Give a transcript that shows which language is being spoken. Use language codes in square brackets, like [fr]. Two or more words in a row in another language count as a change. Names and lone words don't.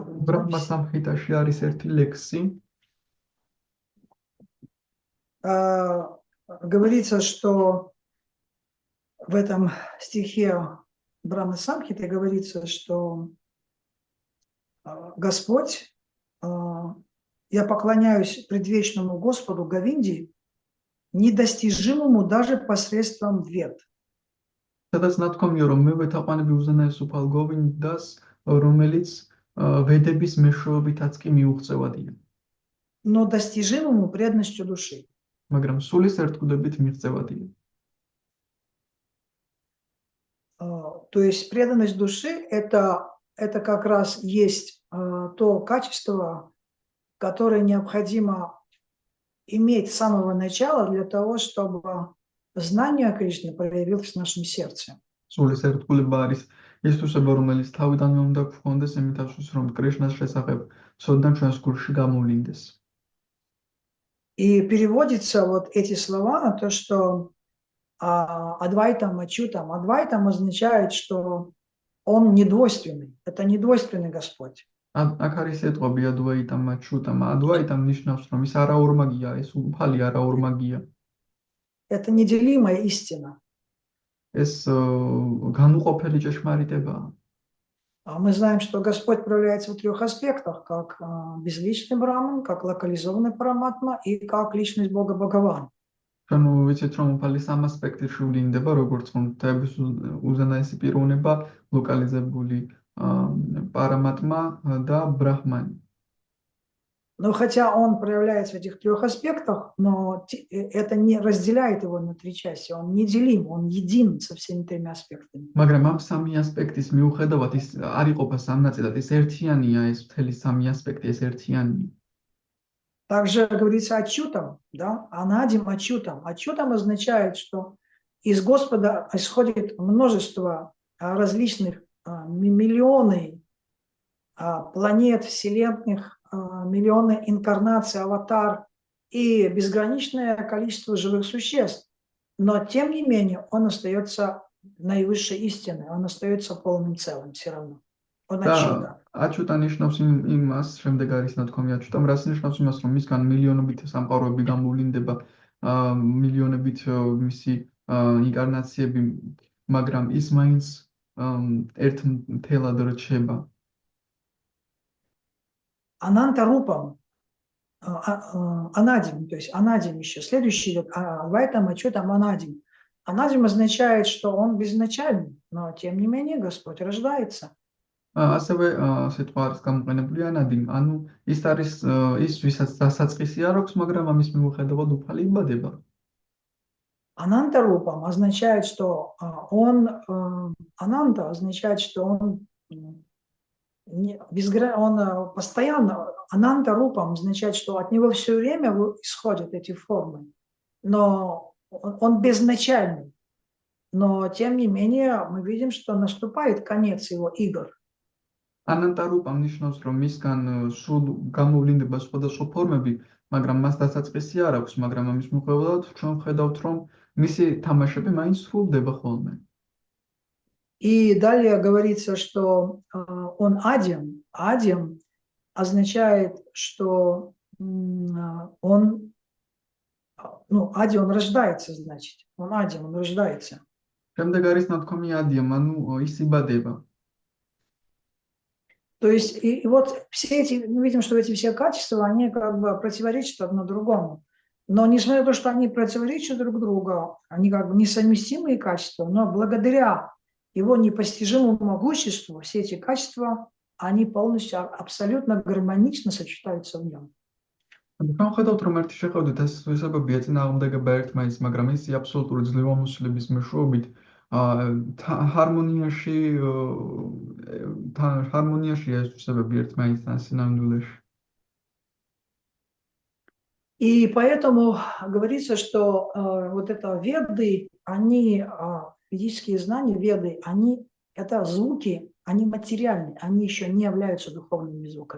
[ka] Брахма-самхитაში არის ერთი ლექსი. [ru] Говорится, что в этом стихе Брахма-самхиты говорится, что Господь, я поклоняюсь предвечному Господу Говинди, недостижимому даже посредством вед. [ka] სადაც ნათქვამია, რომ მე ვეთაყვანები უზენაეს უფალ გოვინდას, რომელიც ვედების მეშვეობითაც კი მიუღწევადია. [ru] Но достижимому преданностью души. [ka] მაგრამ სულის ერთგულებით მიღწევადია. [ru] То есть преданность души это как раз есть то качество, которое необходимо иметь с самого начала для того, чтобы знание о Кришне проявилось в нашем сердце. [ka] სულის ერთგულება არის ის თვისება, რომელიც თავიდანვე უნდა გქონდეს იმითაცვლის, რომ კრიშნას შესახებ ცოდნა ჩვენს გულში გამოვლინდეს. [ru] И переводится вот эти слова на то, что [sa] अद्वैतम् अच्युतम्. [ru] Адвайтам означает, что он недвойственный. Это недвойственный Господь. [ka] აქ არის ეტყვი [sa] अद्वैतम् अच्युतम्. [ka] ადვაიტამ ნიშნავს, რომ ის არაორმაგია, ეს უფალი არაორმაგია. [ru] Это неделимая истина. [ka] ეს განუყოფელი ჭეშმარიტებაა. [ru] Мы знаем, что Господь проявляется в трех аспектах, как безличный Браман, как локализованный Параматма и как личность Бога Бхагаван. [ka] ანუ ვიცით, რომ უფალი სამ ასპექტში ვლინდება, როგორც ხმთების უზენაესი პიროვნება, ლოკალიზებული პარამატმა და ბრაჰმანი. [ru] Но хотя он проявляется в этих трех аспектах, но это не разделяет его на три части. Он неделим, он един со всеми тремя аспектами. [ka] მაგრამ ამ სამი ასპექტის მიუხედავად ის არ იყოფა სამ ნაწილად, ის ერთიანია, ეს მთელი სამი ასპექტი, ეს ერთიანია. [ru] Также говорится Ачутам, да, [sa] अनादिम् अच्युतम्. [ru] Ачутам означает, что из Господа исходит множество различных миллионы планет, вселенных, миллионы инкарнаций, аватар и безграничное количество живых существ. Но, тем не менее, он остается наивысшей истиной, он остается полным целым все равно. Он Ачута. [ka] Ачута ნიშნავს იმას, შემდეგ არის ნათქვამი აჩუტამ, რაც ნიშნავს იმას, რომ მისგან მილიონობით სამყაროები გამოვლინდება, მილიონობით მისი ინკარნაციები, მაგრამ ის მაინც ერთ მთელად რჩება. [sa] अनन्त रूपम्, अनादिम्, [ru] то есть Анадим еще. Следующий идет [sa] अद्वैतम् अच्युतम् अनादिम्. [ru] Анадим означает, что он безначальный, но тем не менее Господь рождается. [ka] ასევე სიტყვა არის გამოყენებული ანადიმ, ანუ ის არის ის, ვისაც დასაწყისი არ აქვს, მაგრამ ამის მიუხედავად უფალი იბადება. [ru] Ананда-рупам означает, что Ананда означает, что он он постоянно, Ананда-рупам означает, что от него все время исходят эти формы, но он безначальный. Но, тем не менее, мы видим, что наступает конец его игр. [ka] ანანტარუპა ნიშნავს, რომ მისგან სულ გამოვლინდება სხვადასხვა ფორმები, მაგრამ მას დასაწყისი არ აქვს, მაგრამ ამის მიუხედავად ჩვენ ვხედავთ, რომ მისი თამაშები მაინც სრულდება ხოლმე. [ru] И далее говорится, что он Адим. Адим означает, что он, Ади, он рождается, значит. Он Адим, он рождается. [ka] შემდეგ არის ნათქვამი ადიამ, ანუ ის იბადება. [ru] То есть, и вот все эти, мы видим, что эти все качества, они как бы противоречат одно другому. Но несмотря на то, что они противоречат друг другу, они как бы несовместимые качества, но благодаря его непостижимому могуществу все эти качества, они полностью, абсолютно гармонично сочетаются в нем. [ka] ჩვენ ხედავთ, რომ ერთი შეხედვით ეს თვისებებია წინააღმდეგება ერთმანეთს, მაგრამ ის აბსოლუტური ძლევამოსილების მეშვეობით ჰარმონიაში ეს თვისებები ერთმანეთთან სინამდვილეში. [ru] И поэтому говорится, что вот это веды, они, ведические знания, веды, они, это звуки, они материальные, они еще не являются духовными звуками.